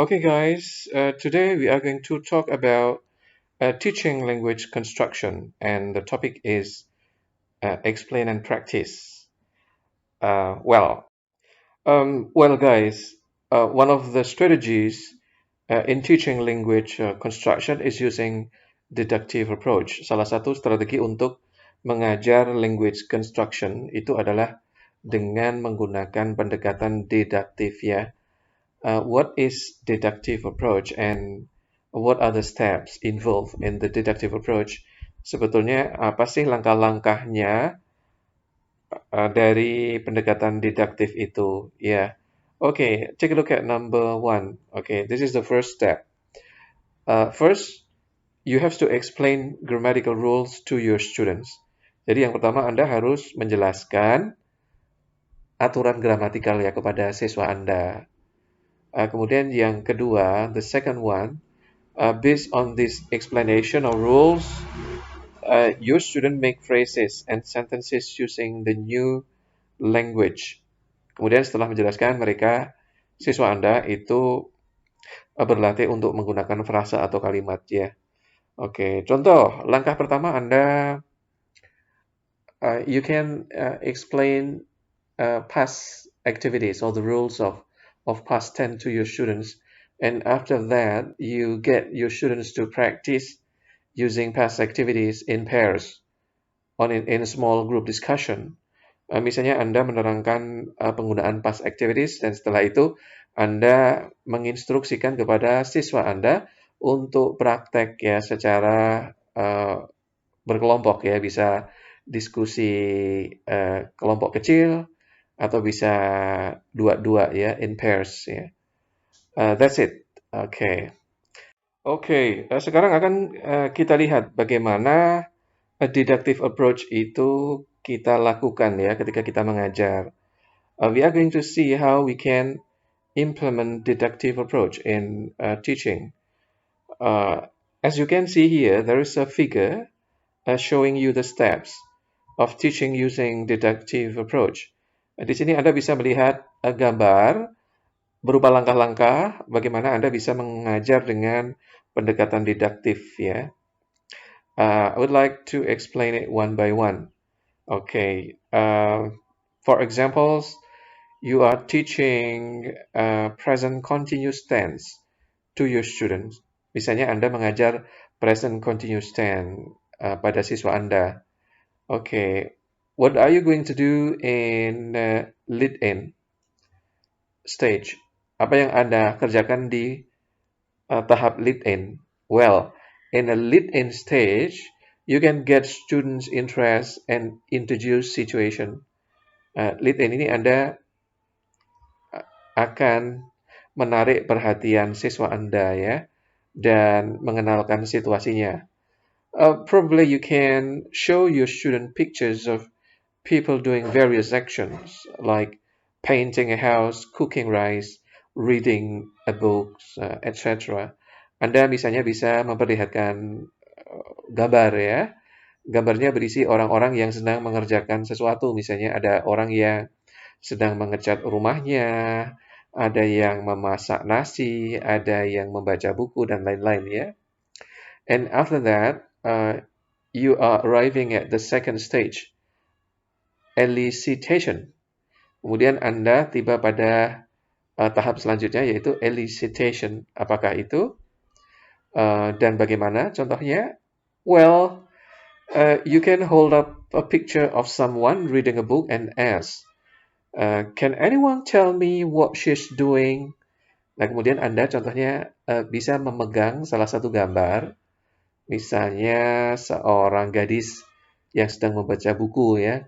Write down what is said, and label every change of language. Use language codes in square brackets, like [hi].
[en] Okay, guys, today we are going to talk about teaching language construction, and the topic is explain and practice. Well, guys, one of the strategies in teaching language construction is using deductive approach. [id] Salah satu strategi untuk mengajar language construction itu adalah dengan menggunakan pendekatan deduktif ya. [en] What is deductive approach and what are the steps involved in the deductive approach? [id] Sebetulnya apa sih langkah-langkahnya dari pendekatan deduktif itu? [en] Ya, okay, take a look at number one. Okay, this is the first step. First, you have to explain grammatical rules to your students. [id] Jadi yang pertama Anda harus menjelaskan aturan gramatikal ya kepada siswa Anda. Kemudian yang kedua, [en] the second one, based on this explanation or rules, your student make phrases and sentences using the new language. [id] Kemudian setelah menjelaskan mereka, siswa Anda itu berlatih untuk menggunakan frasa atau kalimat ya. Oke, contoh langkah pertama Anda, [en] you can explain past activities or the rules of past tense to your students, and after that you get your students to practice using past activities in pairs or in a small group discussion. [id] Misalnya Anda menerangkan penggunaan past activities dan setelah itu Anda menginstruksikan kepada siswa Anda untuk praktek ya secara berkelompok ya, bisa diskusi kelompok kecil atau bisa dua-dua ya, in pairs ya. [en] That's it. [id] Oke. Oke, sekarang akan kita lihat bagaimana deductive approach itu kita lakukan ya ketika kita mengajar. [en] We are going to see how we can implement deductive approach in teaching. As you can see here, there is a figure showing you the steps of teaching using deductive approach. [id] Di sini Anda bisa melihat gambar berupa langkah-langkah bagaimana Anda bisa mengajar dengan pendekatan deduktif ya. [en] I would like to explain it one by one. Okay. For examples, you are teaching present continuous tense to your students. [id] Misalnya Anda mengajar present continuous tense pada siswa Anda. Okay. [en] What are you going to do in lead-in stage? [id] Apa yang Anda kerjakan di tahap lead-in? [en] Well, in a lead-in stage, you can get students' interest and introduce situation. [id] Lead-in ini Anda akan menarik perhatian siswa Anda ya dan mengenalkan situasinya. [en] Probably you can show your student pictures of people doing various actions like painting a house, cooking rice, reading a book, etc. [id] Anda misalnya bisa memperlihatkan gambar ya. Gambarnya berisi orang-orang yang sedang mengerjakan sesuatu. Misalnya ada orang yang sedang mengecat rumahnya, ada yang memasak nasi, ada yang membaca buku, dan lain-lain ya. [en] And after that, you are arriving at the second stage, elicitation. [id] Kemudian Anda tiba pada tahap selanjutnya yaitu elicitation. Apakah itu dan bagaimana contohnya? [en] Well, you can hold up a picture of someone reading a book and ask, can anyone tell me what she's doing? [id] Nah, kemudian Anda contohnya bisa memegang salah satu gambar, misalnya seorang gadis yang sedang membaca buku ya.